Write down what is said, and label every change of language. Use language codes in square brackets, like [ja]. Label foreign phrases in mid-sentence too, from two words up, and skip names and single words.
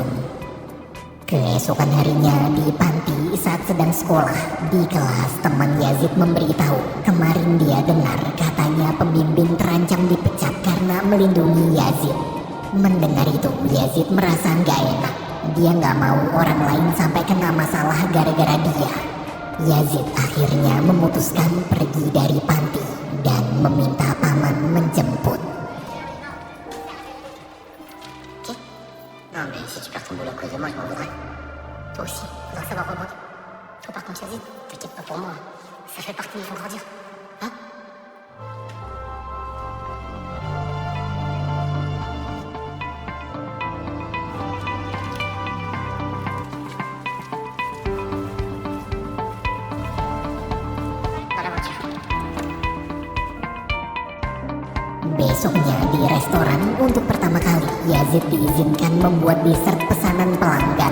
[id] Keesokan harinya di panti saat sedang sekolah, di kelas teman Yazid memberitahu kemarin dia dengar katanya pembimbing terancam dipecat karena melindungi Yazid. Mendengar itu, Yazid merasa nggak enak. Dia nggak mau orang lain sampai kena masalah gara-gara dia. Yazid akhirnya memutuskan pergi dari panti dan meminta paman menjemput. [fr] Non mais si tu perds ton boulot à cause de moi, je m'en voudrais. Toi aussi, faudra savoir rebondir. Toi par contre, Yazid, t'inquiète pas pour moi. Ça fait partie, ils vont grandir. Hein? Dans la voiture. [id] Besoknya di restoran untuk pertama kali Yazid diizinkan membuat dessert pesanan pelanggan.